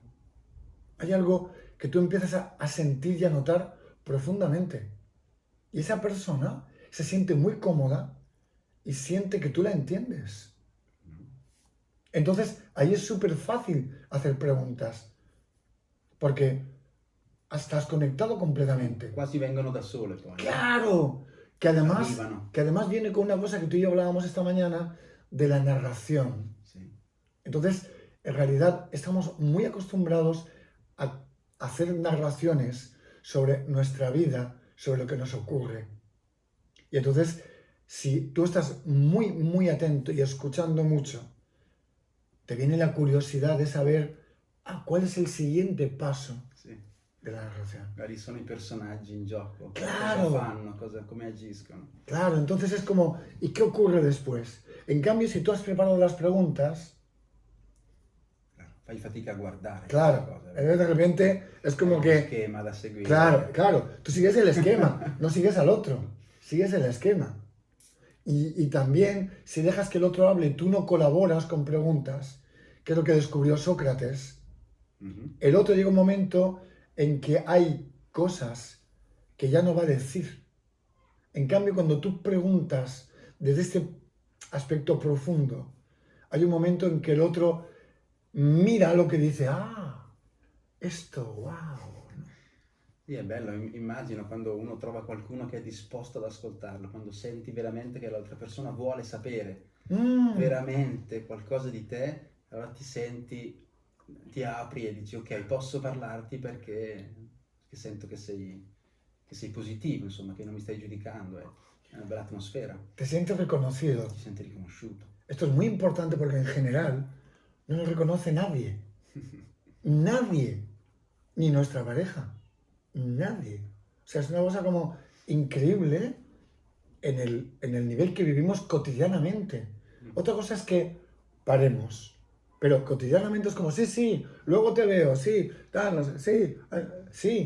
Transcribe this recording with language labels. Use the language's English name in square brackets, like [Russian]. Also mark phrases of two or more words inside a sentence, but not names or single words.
[Spanish] Hay algo que tú empiezas a sentir y a notar profundamente. Y esa persona se siente muy cómoda y siente que tú la entiendes. Entonces, ahí es súper fácil hacer preguntas, porque estás conectado completamente. [Italian] Quasi vengono da sole poi. [Spanish] ¡Claro! [Italian] Arrivano. [Spanish] Que además viene con una cosa que tú y yo hablábamos esta mañana, de la narración. [Italian] Sì. [Spanish] Entonces, en realidad, estamos muy acostumbrados a hacer narraciones sobre nuestra vida, sobre lo que nos ocurre. Y entonces, si tú estás muy, muy atento y escuchando mucho, te viene la curiosidad de saber cuál es el siguiente paso [Italian] Sì. [Spanish] de la narración. [Italian] Magari sono i personaggi in gioco. [Spanish] Claro. [Italian] Cosa fanno, come agiscono. [Spanish] Claro, entonces es como, ¿y qué ocurre después? En cambio, si tú has preparado las preguntas, Claro, [Italian] fai fatica a guardare. [Spanish] claro, [Italian] Cose, [Spanish] de repente es como un que, [Italian] schema da seguire. [Spanish] claro, tú sigues el esquema, no sigues al otro, sigues el esquema. Y también, si dejas que el otro hable y tú no colaboras con preguntas, que es lo que descubrió Sócrates, el otro llega un momento en que hay cosas que ya no va a decir. En cambio, cuando tú preguntas desde este aspecto profundo, hay un momento en que el otro mira lo que dice, esto, wow. [Italian] Sì, è bello, immagino quando uno trova qualcuno che è disposto ad ascoltarlo, quando senti veramente che l'altra persona vuole sapere veramente qualcosa di te, allora ti senti, ti apri e dici ok, posso parlarti perché sento che sei positivo, insomma, che non mi stai giudicando, è una bella atmosfera, [Spanish] Te sientes reconocido. [Italian] ti senti riconosciuto. [Spanish] Esto es muy importante porque en general no nos reconoce nadie. Nadie. Ni nuestra pareja. Nadie. O sea, es una cosa como increíble en el nivel que vivimos cotidianamente. Otra cosa es que paremos. Pero cotidianamente es como, sí, luego te veo, sí, tal, sí.